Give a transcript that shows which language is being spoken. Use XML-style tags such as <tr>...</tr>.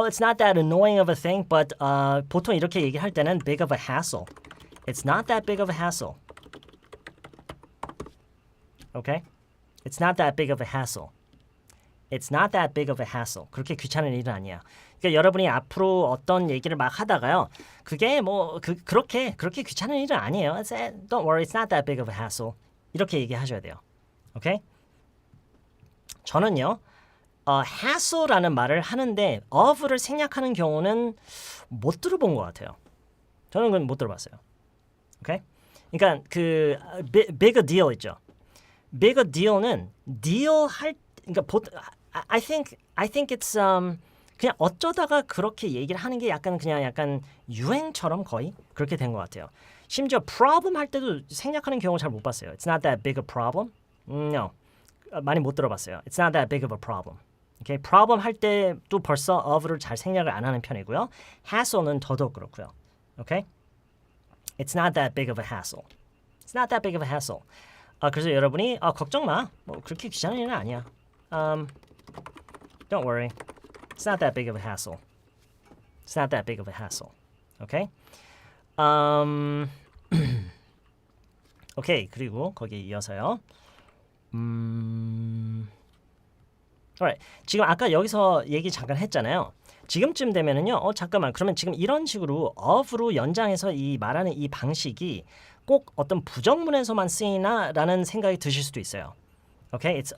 <en>It's not that annoying of a thing, but</en> <ko>보통 이렇게 얘기할 때는</ko> <en>big of a hassle. It's not that big of a hassle. Okay? It's not that big of a hassle. It's not that big of a hassle.</en> <ko>그렇게 귀찮은 일은 아니야. 그러니까 여러분이 앞으로 어떤 얘기를 막 하다가요. 그게 뭐 그렇게 귀찮은 일은 아니에요.</ko> <en>Don't worry, it's not that big of a hassle.</en> <ko>이렇게 얘기하셔야 돼요. 오케이? 저는요. hassle라는 말을 하는데 of를 생략하는 경우는 못 들어본 것 같아요. 저는 그건 못 들어봤어요. 오케이? 그러니까 그 big a deal 있죠. big a deal은 deal 할 그러니까</ko> <en>I think it's</en> <ko>그냥 어쩌다가 그렇게 얘기를 하는 게 약간 유행처럼 거의 그렇게 된 것 같아요. 심지어 problem 할 때도 생략하는 경우 잘 못 봤어요.</ko> <en>It's not that big a problem.</en> <ko>No. 많이 못 들어봤어요.</ko> <en>It's not that big of a problem. Okay?</en> <ko>problem 할 때도 벌써 of를 잘 생략을 안 하는 편이고요. hassle는 더더욱 그렇고요.</ko> <en>Okay? It's not that big of a hassle. It's not that big of a hassle.</en> <ko>그래서 여러분이 걱정 마. 뭐 그렇게 귀찮은 일은 아니야.</ko> <en>Don't worry. It's not that big of a hassle. It's not that big of a hassle. Okay?</en> <ko>오케이. 그리고 거기에 이어서요.</ko> <en>Alright.</en> <ko>지금 아까 여기서 얘기 잠깐 했잖아요. 지금쯤 되면은요. 잠깐만. 그러면 지금 이런 식으로 of로 연장해서 이 말하는 이 방식이 꼭 어떤 부정문에서만 쓰이나라는 생각이 드실 수도 있어요. 오케이?</ko>